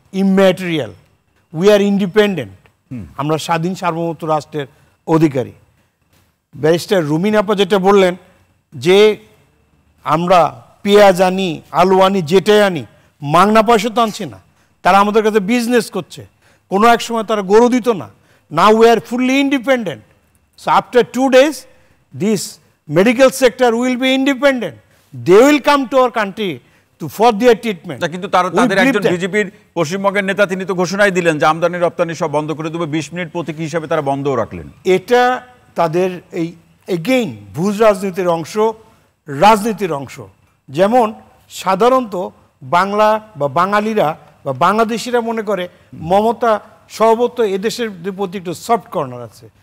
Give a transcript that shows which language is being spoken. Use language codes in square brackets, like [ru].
[en] immaterial, we are independent, [bn] আমরা স্বাধীন সার্বভৌমত্ব রাষ্ট্রের অধিকারী। ব্যারিস্টার রুমিন আপা যেটা বললেন যে আমরা পেঁয়াজ আনি, আলু আনি, যেটাই আনি, মাংনা পয়সা তো আনছি না, তারা আমাদের কাছে বিজনেস করছে। কোনো এক সময় তারা গরু দিত না। [en] Now we are fully independent. So after 2 days, this medical sector will be independent. They will come to our country for their treatment. [bn] কিন্তু তাদের একজন বিজেপির পশ্চিমবঙ্গের নেতা, তিনি তো ঘোষণাই দিলেন যে আমদানি রপ্তানি সব বন্ধ করে দেবে, 20 মিনিট প্রতীকী হিসাবে তারা বন্ধও রাখলেন। এটা তাদের এই এগেইন ভূ রাজনীতির অংশ, রাজনীতির অংশ। যেমন সাধারণত বাংলা বা বাঙালিরা বা বাংলাদেশিরা মনে করে মমতা সর্বত্র এদেশের প্রতি একটু সফট কর্নার আছে।